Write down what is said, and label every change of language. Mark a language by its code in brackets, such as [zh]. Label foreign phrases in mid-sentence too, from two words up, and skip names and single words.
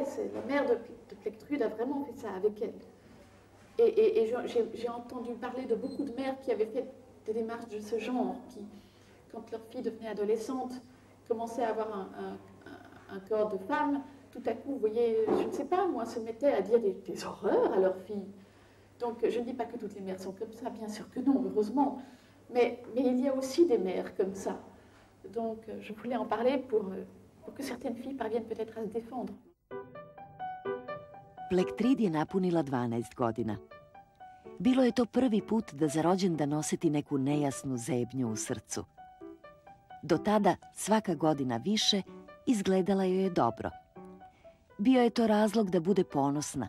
[fr] La mère de Plectrude a vraiment fait ça avec elle. Et j'ai entendu parler de beaucoup de mères qui avaient fait des démarches de ce genre, qui, quand leur fille devenait adolescente, commençait à avoir un corps de femme, tout à coup, vous voyez, je ne sais pas, moi, se mettaient à dire des horreurs à leur fille. Donc, je ne dis pas que toutes les mères sont comme ça, bien sûr que non, heureusement. Mais il y a aussi des mères comme ça. Donc, je voulais en parler pour que certaines filles parviennent peut-être à se défendre. [sr] Plectrid je napunila 12 godina. Bilo je to prvi put da za rođendan oseti neku nejasnu zebnju u srcu. Do tada, svaka godina više, izgledala joj je dobro. Bio je to razlog da bude ponosna.